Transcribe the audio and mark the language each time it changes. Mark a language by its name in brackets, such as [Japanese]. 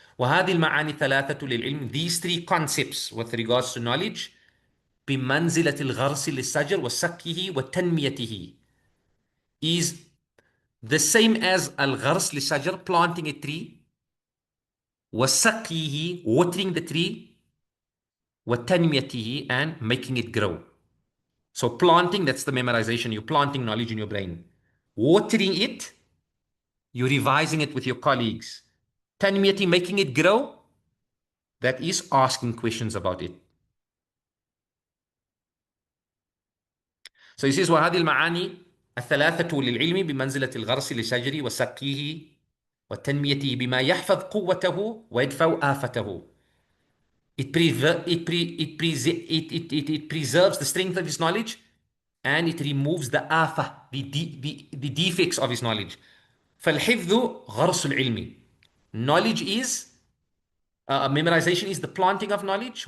[Arabic] وهذه المعاني الثلاثة للعلم, [English] these three concepts with regards to knowledge, [Arabic] بمنزلة الغرس للشجر وسقيه وتنميته, [English] is the same as al-ghars [Arabic] للشجر, [English] planting a tree, [Arabic] وسقيه, [English] watering the tree, [Arabic] وتنميته, [English] and making it grow. So planting, that's the memorization. You're planting knowledge in your brain. Watering it, you're revising it with your colleagues. Tanmiyati, making it grow, that is asking questions about it. So he says, [Arabic] وهذه المعاني الثلاثة للعلم بمنزلة الغرس لشجر وسقيه وتنميته بما يحفظ قوته ويدفع آفته. [English] It preserves the strength of his knowledge, and it removes the afa, the defects of his knowledge. [Arabic] فالحفظ غرس العلم. [English] Knowledge is, memorization is the planting of knowledge.